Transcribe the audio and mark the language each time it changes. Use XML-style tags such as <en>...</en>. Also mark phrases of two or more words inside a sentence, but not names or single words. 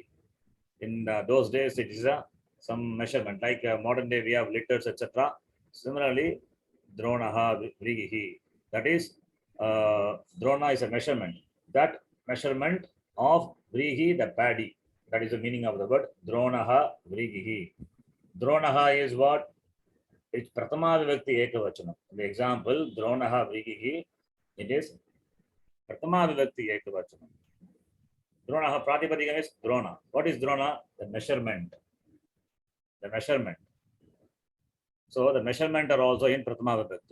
<en>In those days, it is some measurement, like modern day we have liters, etc. Similarly,</en> <sa>द्रोणः, व्रीहि,</sa> <en>that is, Drona is a measurement. That measurement of vrihi, the paddy. That is the meaning of the word</en> <sa>द्रोणः व्रीहिः.</sa> <en>Dronaha is what? It's</en> <sa>प्रथमा विभक्ति एकवचनम्.</sa> <en>The example,</en> <sa>द्रोणः व्रीहिः,</sa> <en>it is</en> <sa>प्रथमा विभक्ति एकवचनम्. द्रोणः प्रातिपदिकम्</sa> <en>is drona. What is drona? The measurement. The measurement. So the measurement are also in</en> <sa>प्रथमा विभक्ति.</sa>